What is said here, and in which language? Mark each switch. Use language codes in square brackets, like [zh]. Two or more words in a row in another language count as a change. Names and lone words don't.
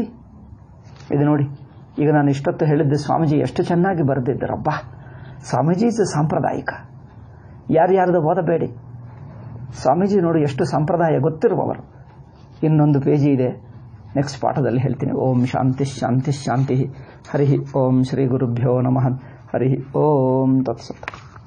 [kn] ಇದು ನೋಡಿ, ಈಗ ನಾನು ಇಷ್ಟೊತ್ತು ಹೇಳಿದ್ದೆ, ಸ್ವಾಮೀಜಿ ಎಷ್ಟು ಚೆನ್ನಾಗಿ ಬರೆದಿದ್ದರಬ್ಬ. ಸ್ವಾಮೀಜಿ ಇಸ್ ಸಾಂಪ್ರದಾಯಿಕ, ಯಾರ್ಯಾರ್ದು ಓದಬೇಡಿ. ಸ್ವಾಮೀಜಿ ನೋಡಿ ಎಷ್ಟು ಸಂಪ್ರದಾಯ ಗೊತ್ತಿರುವವರು. ಇನ್ನೊಂದು ಪೇಜಿ ಇದೆ, ನೆಕ್ಸ್ಟ್ ಪಾಠದಲ್ಲಿ ಹೇಳ್ತೀನಿ. [sa] ಓಂ ಶಾಂತಿ ಶಾಂತಿ ಶಾಂತಿ. ಹರಿ ಓಂ ಶ್ರೀ ಗುರುಭ್ಯೋ ನಮಃ. ಹರಿ ಓಂ ತತ್ಸತ್.